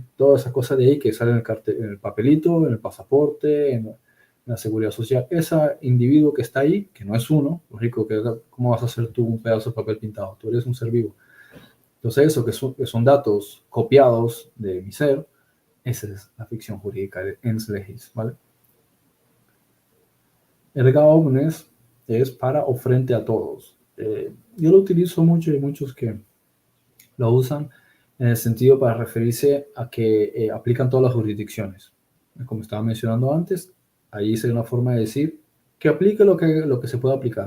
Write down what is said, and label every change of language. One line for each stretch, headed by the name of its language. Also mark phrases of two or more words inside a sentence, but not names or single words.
Spanish: Toda esa cosa de ahí que sale en el papelito, en el pasaporte, en la seguridad social, ese individuo que está ahí, que no es uno, lógico, ¿cómo vas a hacer tú un pedazo de papel pintado? Tú eres un ser vivo. Entonces eso, que son datos copiados de mi ser, esa es la ficción jurídica de
Latin: ens legis,
Spanish: ¿vale?
Latin: Erga omnes
Spanish: es para o frente a todos. Yo lo utilizo mucho y hay muchos que lo usan en el sentido para referirse a que aplican todas las jurisdicciones. Como estaba mencionando antes, ahí sería una forma de decir que aplique lo que se pueda aplicar.